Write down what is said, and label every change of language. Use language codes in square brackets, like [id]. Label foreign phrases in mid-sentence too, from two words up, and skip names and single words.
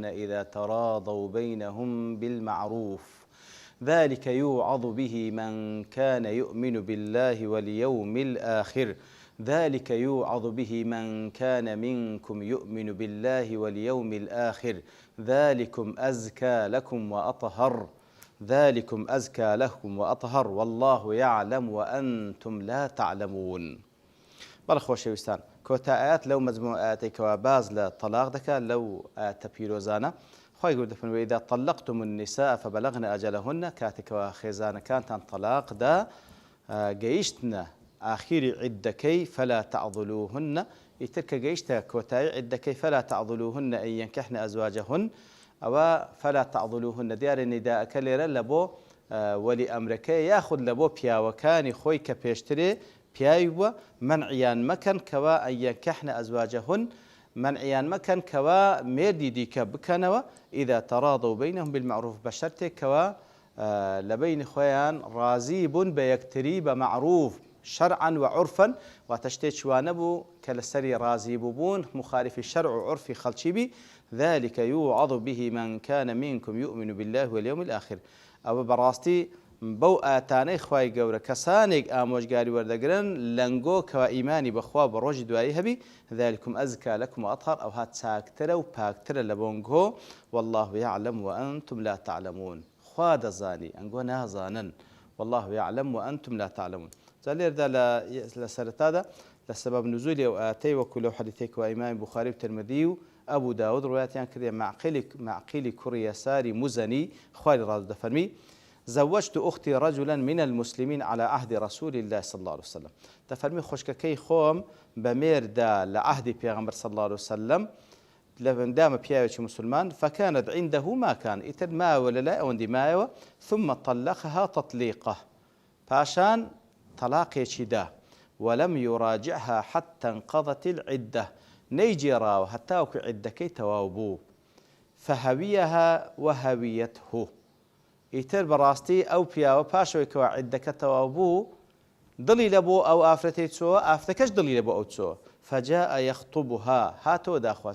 [ar] إذا تراضوا بينهم بالمعروف ذلك يوعظ به من كان يؤمن بالله واليوم الآخر ذلك يوعظ به من كان منكم يؤمن بالله واليوم الآخر ذلكم أزكى لكم وأطهر والله يعلم وأنتم لا تعلمون. [ckb] بەڵێ خۆشەویستان، کۆتا ئايات لەو مەجموعە ئاياتێکەوە باز لە تەلاق دەکات لەو ئاياتە پیرۆزانە. خۆی گەورە دەفەرمێ [ar] وإذا طلقتم النساء فبلغن أجلهن [ckb] کاتێکەوە خێزانەکانتان تەلاقدا گەیشتنە ئاخیری عیدەکەی [ar] فلا تعضلوهن [ckb] ئیتر کە گەیشتە کۆتایی عیدەکەی [ar] فلا تعضلوهن أن ينكحن أزواجهن [ckb] ئەوە [ar] فلا تعضلوهن [ckb] دیارە نیداەکە لێرە لە بۆ وەلی ئەمرەکەی یاخود لە بۆ پیاوەکانی خۆی کە پێشترێ پیاوی بووە منعیان مەکەن کەوا [ar] ئەن ينكحن أزواجهن [ckb] منعیان مەکەن کەوا مێردی دیکە بکەنەوە [ar] ئیدا تەراضوا بینهم بالمعروف [ckb] بە شەرتێک کەوا لە بینی خۆیان ڕازی بوون بە یەکتری بە معروف [ar] شرعا وعرفا [ckb] واتە شتێکی وانە بوو کە لەسەری ڕازی بوون مخالفی شەرع و عرفی خەڵکی بی [ar] ذلك يوعظ به من كان منكم يؤمن بالله واليوم الآخر. [ckb] ئەوە بەڕاستی بەو ئاتانەی خوای گەورە کەسانێک ئامۆژگاری وەردەگرن لەنگۆ کەوا ئیمانی بەخوا بە ڕۆژی دوایی هەبی [ar] ذلكم أزكى لكم وأطهر [ckb] ئەوها چاکترە و پاکترە لە بۆنگۆ [ar] والله يعلم وأنتم لا تعلمون. [ckb] خوا دەزانی ئەنگۆ نازانن [ar] والله يعلم وأنتم لا تعلمون. [ckb] جا لێردا لە سەرەتادا لە سەبەب نزولی ئەو ئاتەی وەکو لەو حەدیثێکەوە ئیمامی بوخاری و ترمذی و ئەبوو داود ڕوایەتیان کردێ معقیلی کوڕی یەساری مزنی خوای ڕاز دەفەرمی [ar] زوجت أختي رجلا من المسلمين على عهد رسول الله صلى الله عليه وسلم. [ckb] دەفەرمی خوشکەکەی خۆم بە مێردا لە عهدی پێغەمبەر [ar] صلى الله عليه وسلم [ckb] لەبەندامە پیاوێکی مسلمان [ar] فكانت عنده ما كان [ckb] ئیتر ماوە لەلای ئەوەندی مایەوە [ar] ثم طلقها تطليقة [ckb] پاشان طلاقێکی دا [ar] ولم يراجعها حتى انقضت العدة [ckb] نەیجێڕاوە هەتاوەکو عیدەکەی تەواو بوو [ar] فهەویەها وهەویەته [ckb] ئیتر بەڕاستی ئەو پیاوە پاشەوەی کەوا عیدەکە تەواو بوو دڵی لە بۆ ئەو ئافرەتەی چۆوە ئافرەتەکەش دڵی لە بۆ ئەو چۆوە [ar] فجاء يخطبها [ckb] هاتەوە داخواست.